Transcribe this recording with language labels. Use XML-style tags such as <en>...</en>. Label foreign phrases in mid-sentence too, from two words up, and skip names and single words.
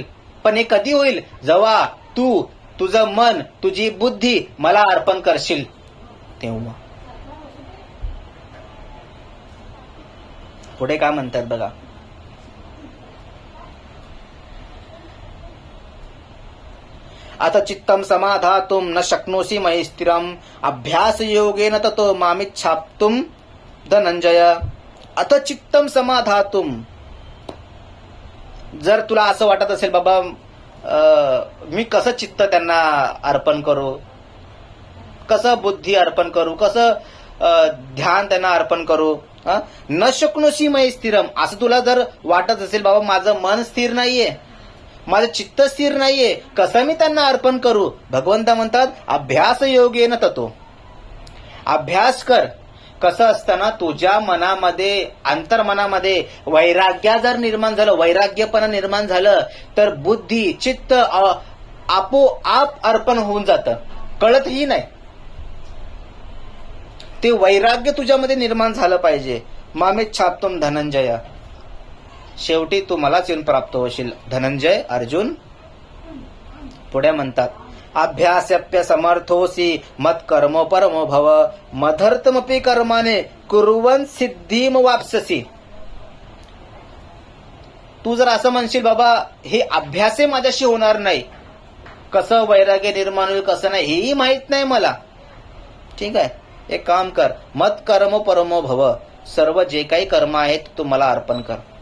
<mr>पण हे कधी होईल, जेव्हा तू तुझं मन, तुझी बुद्धी मला अर्पण करशील तेव्हा. पुढे काय म्हणतात बघा,</mr> <sa>आता चित्तम समाधातुम न शक्नोसी मयि स्थिरम अभ्यास योगेन ततो मामिच्छाप्तुम धनंजय. आता चित्तम समाधातुम,</sa> <mr>जर तुला असं वाटत असेल बाबा मी कसं चित्त त्यांना अर्पण करू, कसं बुद्धी अर्पण करू, कसं ध्यान त्यांना अर्पण करू,</mr> <sa>न शक्नोशी मय स्थिरम,</sa> <mr>असं तुला जर वाटत असेल बाबा माझं मन स्थिर नाहीये, माझं चित्त स्थिर नाहीये, कसं मी त्यांना अर्पण करू? भगवंत म्हणतात</mr> <sa>अभ्यास योगेन ततो,</sa> <mr>अभ्यास कर. कसं असताना तुझ्या मनामध्ये, अंतर्मनामध्ये वैराग्य जर निर्माण झालं, वैराग्यपणा निर्माण झालं, तर बुद्धी चित्त आपोआप अर्पण होऊन जातं, कळतही नाही. ते वैराग्य तुझ्यामध्ये निर्माण झालं पाहिजे.</mr> <sa>मामेच्छाप्तुम धनंजय,</sa> <mr>शेवटी तू मलाच येऊन प्राप्त होशील धनंजय अर्जुन. पुढे म्हणतात</mr> <sa>अभ्यासप्य समर्थोसी मत कर्मो परमो भव मधर्तमपि कर्माने कुर्वन् सिद्धीम वाप्स्यसि.</sa> <mr>तू जर असं म्हणशील बाबा हे अभ्यासे माझ्याशी होणार नाही, कसं वैराग्य निर्माण होईल कसं नाही हेही माहित नाही मला, ठीक आहे, एक काम कर,</mr> <sa>मत कर्म परमो भव,</sa> <mr>सर्व जे काही कर्म आहेत तू मला अर्पण कर.</mr>